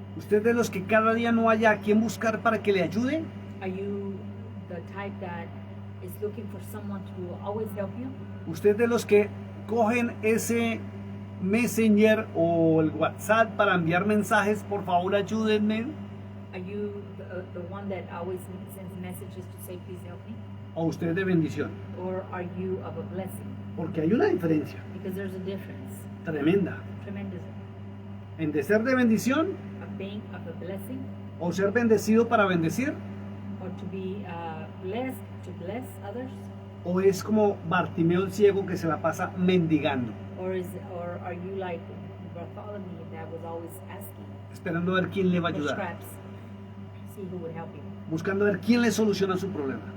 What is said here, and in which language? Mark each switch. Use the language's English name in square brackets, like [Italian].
[Spanish] ¿Usted es de los que cada día no haya a quien buscar para que le ayude? [English] Are you the type that is looking for someone to always help you? [Spanish] ¿Usted es de los que cogen ese Messenger o el WhatsApp para enviar mensajes? Por favor, ayúdenme. [English] Are you the one that always sends messages to say, please help me? [Spanish] ¿O usted es de bendición? [English] Or are you of a blessing? [Spanish] Porque hay una diferencia [English] Because there's a difference, [Spanish] tremenda [English] tremendous, [Spanish] en de ser de bendición [English] of being of a blessing [Spanish] o ser bendecido para bendecir, [English] or to be blessed to bless others, [Spanish] o es como Bartimeo el ciego que se la pasa mendigando, [English] or are you like Bartholomew that was always asking [Spanish] esperando a ver quién le va a [English] for [Spanish] ayudar, [English] scraps, see who would help you, [Spanish] buscando a ver quién le soluciona su problema.